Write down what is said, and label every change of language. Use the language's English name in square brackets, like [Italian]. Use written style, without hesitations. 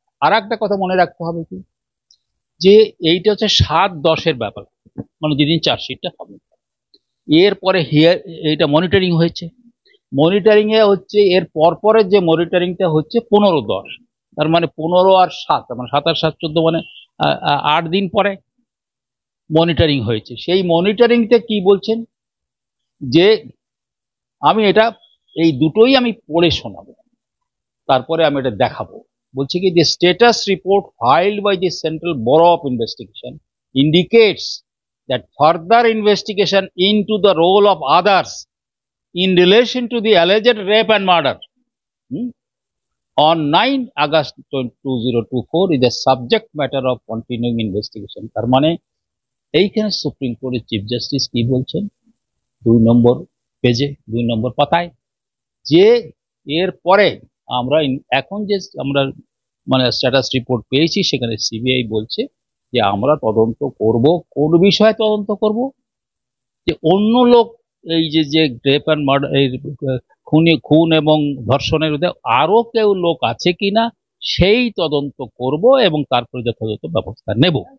[Bangla] আর একটা কথা মনে রাখতে হবে কি, যে এইটা হচ্ছে 7-10-এর ব্যাপার, মানে যেদিন চার্জশিটটা হবে, এরপরে এইটা মনিটরিং হয়েছে, মনিটরিং এ হচ্ছে এর পরের যে মনিটরিংটা হচ্ছে 15-10, তার মানে 15 আর 7, মানে 7 আর 7 14, মানে 8 দিন পরে মনিটরিং হয়েছে। সেই মনিটরিংতে কি বলছেন, যে আমি এটা এই দুটোই আমি পড়ে শোনাবো, তারপরে আমি এটা দেখাবো। বলছে কি, [English] the status report filed by the Central Bureau of Investigation indicates that further investigation into the role of others in relation to the alleged rape and murder on 9 August 2024 is the subject matter of continuing investigation. [Bangla] তার মানে এইখানে supreme কোর্টের chief justice কি বলছেন 2 নম্বর পেজে 2 নম্বর পাতায় যে এর পরে আমরা এখন যে আমরা মানে স্ট্যাটাস রিপোর্ট পেয়েছি সেখানে সিবিআই বলছে যে আমরা তদন্ত করব কোন বিষয়ে তদন্ত করব যে অন্য লোক এই যে [English] rape and murder [Bangla] খুন এবং ধর্ষণের মধ্যে আরো কেউ লোক আছে কিনা সেই তদন্ত করব এবং তারপরে যথাযথ ব্যবস্থা নেব।